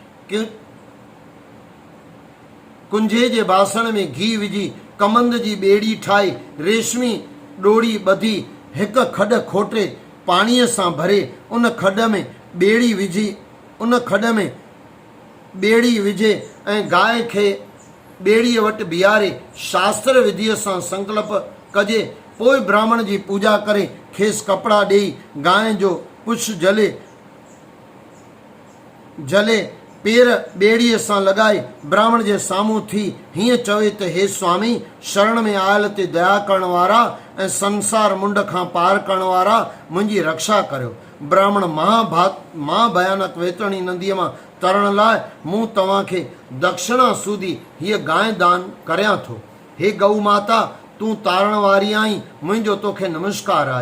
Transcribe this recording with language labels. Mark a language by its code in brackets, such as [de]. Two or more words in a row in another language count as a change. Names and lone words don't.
[sd] कुंजे जे बासण में घी विझी, कमंद जी ॿेड़ी ठाहे, रेशमी ॾोरी ॿधी, 1 खॾ खोटे पाणीअ सां भरे उन खॾ में ॿेड़ी विझे ऐं गांइ खे ॿेड़ीअ वटि बीहारे शास्त्र विधिअ सां संकल्प कजे। पोइ ब्राह्मण जी पूजा करे खेसि कपिड़ा ॾेई गांइ जो पुछ जले पेर ॿेड़ीअ सां लॻाए ब्राह्मण जे साम्हूं थी हीअं चवे त हे स्वामी, शरण में आयल ते दया करण वारा ऐं संसार मुंड खां पार करण वारा, मुंहिंजी रक्षा करियो। ब्राह्मण महाभयानक वैतरणी नदीअ मां तरण लाइ मूं तव्हांखे दक्षिणा सूदी हीअ गांइ दान करियां थो। हे गऊ माता, तूं तारण वारी आहीं, मुंहिंजो तोखे नमस्कार आहे।